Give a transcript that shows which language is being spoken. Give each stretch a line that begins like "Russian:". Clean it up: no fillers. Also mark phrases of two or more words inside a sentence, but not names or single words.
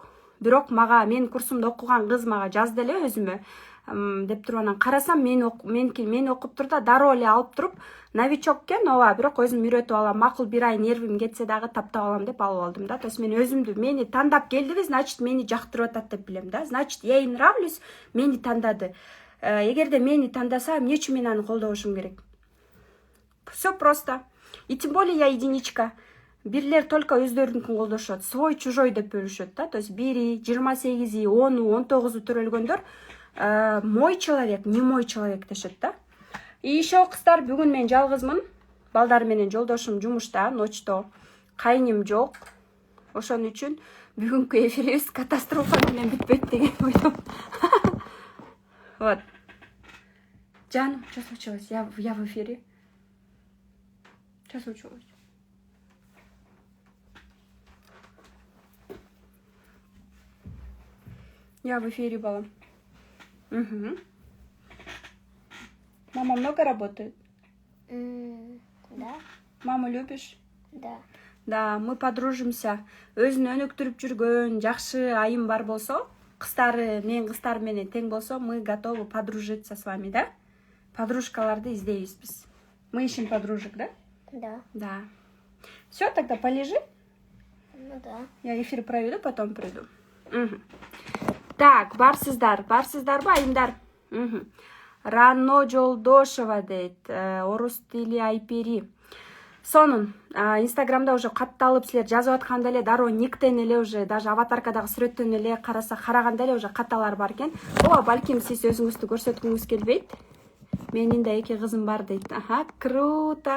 Kyrgyz: Бирок мага мен курсумду окуган кыз мага жазды эле өзүмө. Деп туруп анан карасам, мен окуп турда дароо эле алып туруп, новичок экен, ооба, бирок өзүм үйрөтүп алам, макул бир ай нервим кетсе дагы таптап алам деп алып алдым да.
Russian: То есть
Kyrgyz: мен мени тандап келдиби, значит мени жактырып атат деп билем да.
Russian: Значит, я ей нравлюсь,
Kyrgyz: мени тандады. Эгерде мени тандаса, эмне үчүн мен аны колдошум керек?
Russian: Все просто. И тем более я единичка.
Kyrgyz: Бирлер только өздөрүнүкүн колдошот,
Russian: свой чужой
Kyrgyz: деп бөлүшөт да.
Russian: То есть
Kyrgyz: 1, 28, 10, 19 төрөлгөндөр
Russian: мой человек, не мой человек
Kyrgyz: дешет да.
Russian: И еще
Kyrgyz: кыздар, бүгүн мен жалгызмын. Балдар менен жолдошум жумушта, ночто. Кайним жок. Ошон үчүн бүгүнкү эфирибиз катастрофа менен бүтпөйт деген ойдом. Вот. Жаным,
Russian: что случилось? Я в эфире. Сейчас училась. Я в эфире была. Угу. Мама много работает? Да. Маму любишь? Да. Да, мы подружимся.
Kyrgyz: Өзүн өнүктүрүп жүргөн жакшы айым бар болсо, мен кыздар менен тең болсо,
Russian: мы готовы подружиться с вами, да?
Kyrgyz: Подружкаларды издейбиз биз.
Russian: Мы ищем подружек, да? Да. Да. Все, тогда полежи. Ну да. Я эфир проведу, потом приду. Угу.
Kyrgyz: Так, барсыздарбы айымдар? Угу. Рано Жолдошева дейт, орус тили айпери. Сонун инстаграмда уже катталып силер жазып атканда эле дароо никтен эле
Russian: уже даже
Kyrgyz: аватаркадагы сүрөттөн эле караганда эле уже каталар бар экен. Ооба, балким сиз өзүңүздү көрсөткүңүз келбейт. Менин да 2 кызым бар дейт. Аха, круто.